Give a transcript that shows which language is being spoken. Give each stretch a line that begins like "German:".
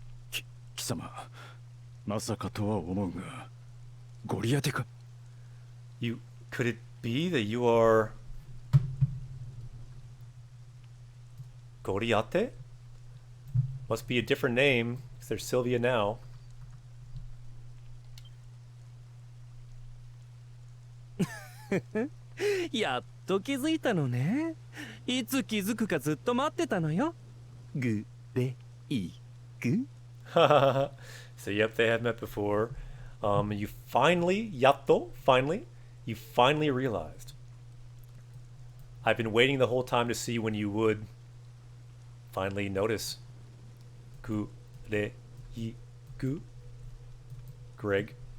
Japanese: 貴様まさかとは思うがゴリアテか
English: Could it be that you are Goriate? Must be a different name, because there's Sylvia now.
Japanese: "やっと気づいたのね。いつ気づくかずっと待ってたのよ。グレイグ."
English: So yep, they have met before. You finally, Yatto, finally, you finally realized. I've been waiting the whole time to see when you would finally notice. Gu, re, I, gu. Greg.